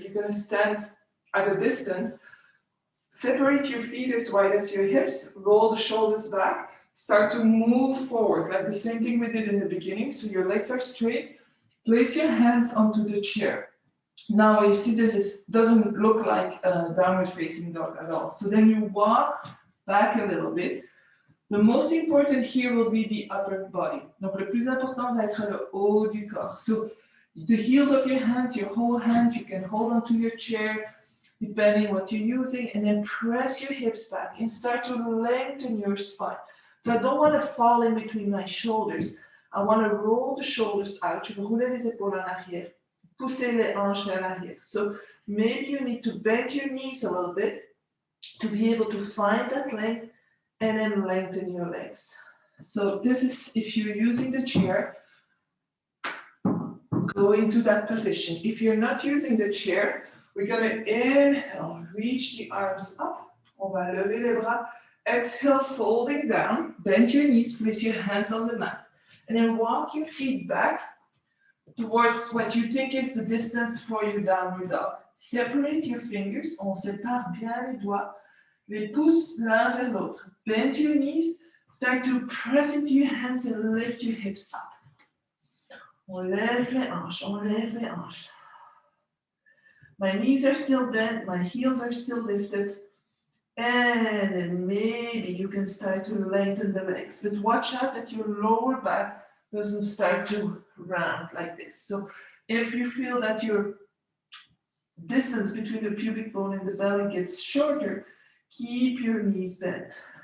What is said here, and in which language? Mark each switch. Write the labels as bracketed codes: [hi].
[en] You're going to stand at a distance, separate your feet as wide as your hips, roll the shoulders back, start to move forward, like the same thing we did in the beginning. So your legs are straight. Place your hands onto the chair. Now you see this doesn't look like a downward facing dog at all. So then you walk back a little bit. The most important here will be the upper body. [fr] Donc le plus important va être le haut du corps. [en] So the heels of your hands, your whole hand, you can hold onto your chair, depending what you're using, and then press your hips back and start to lengthen your spine. So I don't want to fall in between my shoulders. I want to roll the shoulders out. [fr] Je veux rouler les épaules en arrière, pousser les hanches vers l'arrière. [en] So maybe you need to bend your knees a little bit to be able to find that length and then lengthen your legs. So this is, if you're using the chair, go into that position. If you're not using the chair, we're going to inhale, reach the arms up. [fr] On va lever les bras [en] Exhale, folding down. Bend your knees, place your hands on the mat. And then walk your feet back towards what you think is the distance for your downward dog. Separate your fingers. [fr] On sépare bien les doigts. Les pouces l'un vers l'autre. [en] Bend your knees. Start to press into your hands and lift your hips up. [fr] On lève les hanches, on lève les hanches. [en] My knees are still bent, my heels are still lifted. And then maybe you can start to lengthen the legs. But watch out that your lower back doesn't start to round like this. So if you feel that your distance between the pubic bone and the belly gets shorter, keep your knees bent.